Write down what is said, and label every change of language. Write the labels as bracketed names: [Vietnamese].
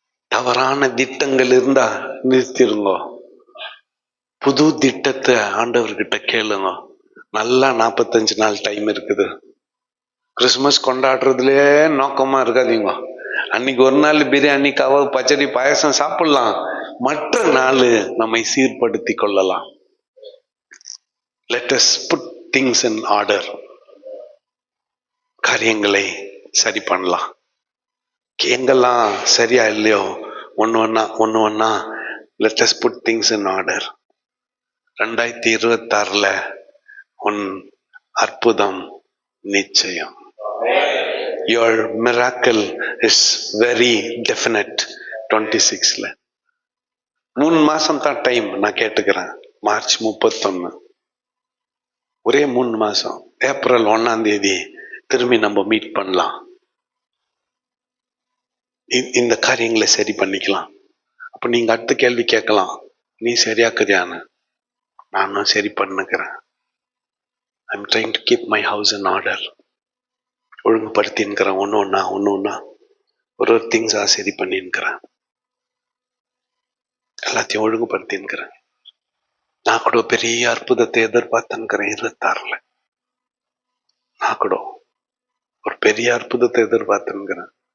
[Tamil] தவறான திட்டங்கள் இருந்தா நிறுத்திருங்க, புது திட்டத்தை ஆண்டவர்கிட்ட கேளுங்க. நல்லா 45 நாள் டைம் இருக்குது. கிறிஸ்துமஸ் கொண்டாடுறதுலே நோக்கமா இருக்காதீங்க. அன்னைக்கு ஒரு நாள் பிரியாணி, கவ, பச்சடி, பாயசம் சாப்பிடலாம், மற்ற நாள் நம்மை சீர்படுத்தி கொள்ளலாம். [English] Let us put things in order. [Tamil] காரியங்களை சரி பண்ணலாம். எங்கெல்லாம் சரியா இல்லையோ ஒண்ணு ஒண்ணா [English] let us put things in order. [Tamil] 2026 உன் அற்புதம் நிச்சயம். [English] your miracle is very definite. [Tamil] 26ல 3 மாசம் தான் டைம். நான் கேட்டுக்கிறேன். மார்ச் 31, ஒரே 3 மாசம். ஏப்ரல் 1ஆம் தேதி திரும்பி நம்ம மீட் பண்ணலாம். இந்த காரியங்களை சரி பண்ணிக்கலாம். அப்ப நீங்க அடுத்த கேள்வி கேட்கலாம், நீ சரியாக்குறியான்னு. நானும் சரி பண்ணுக்கிறேன். [English] I'm trying to keep my house in order. [Tamil] ஒழுங்குபடுத்தின்னுக்கிறேன். ஒன்று ஒன்றா ஒரு திங்ஸா சரி பண்ணின்னுக்கிறேன். எல்லாத்தையும் ஒழுங்குபடுத்தின்னுக்கிறேன். நான் கூட பெரிய அற்புதத்தை எதிர்பார்த்துன்னுக்கிறேன். 26ல நான் கூட ஒரு பெரிய அற்புதத்தை எதிர்பார்த்துன்னுக்கிறேன்.